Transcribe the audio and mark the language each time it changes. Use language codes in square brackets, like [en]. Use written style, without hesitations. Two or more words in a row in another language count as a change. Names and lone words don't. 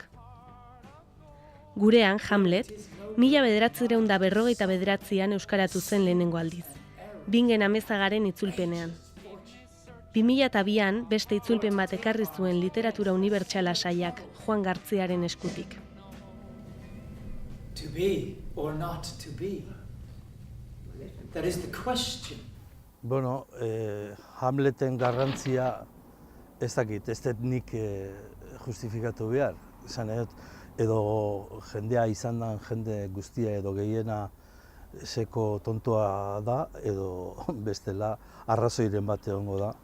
[eu] Gurean, Hamlet, 1949an euskaratu zen lehenengo aldiz. Bingen Amezagaren itzulpenean. 2002an beste itzulpen bat ekarri zuen literatura unibertsala saiak, Juan Gartziaren eskutik. [en] To be or not to be? That is the question. [eu] Bueno, Hamleten garrantzia ez dakit, ez dut nik justifikatu behar. Edo jendea izan da, jende guztia edo gehiena seko tontoa da, edo bestela arrazoiren bat egongo da.